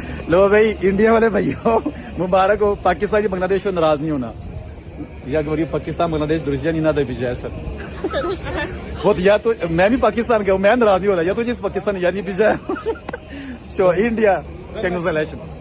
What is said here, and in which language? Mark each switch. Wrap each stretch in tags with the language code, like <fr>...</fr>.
<hi>लो भाई, इंडिया वाले भाइयों मुबारक हो। पाकिस्तान की बांग्लादेश को नाराज नहीं होना।</hi> <ru>Я говорю, Пакистан, Бангладеш, друзья, не надо обижать, сэр. Вот я</ru> <hi>तो, मैं भी पाकिस्तान का हूँ, मैं नाराज नहीं हो रहा,</hi> <ru>я тоже из Пакистана, я не обижаю. Все, Индия, congratulations.</ru>